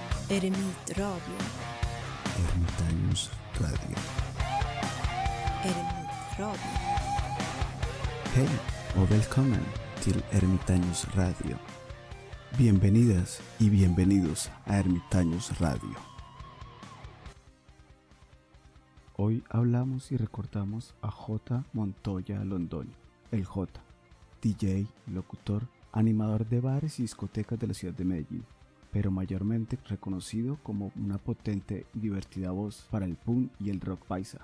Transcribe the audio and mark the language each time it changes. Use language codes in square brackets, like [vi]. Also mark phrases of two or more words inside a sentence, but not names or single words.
[es] Eremit Radio. Ermitaños Radio. Eremit Radio. [sv] Hej och välkommen till Ermitaños Radio. [es] Bienvenidas y bienvenidos a Ermitaños Radio. Hoy hablamos y recordamos a J. Montoya Londoño, el J, DJ, locutor, animador de bares y discotecas de la ciudad de Medellín, pero mayormente reconocido como una potente y divertida voz para el punk y el rock paisa.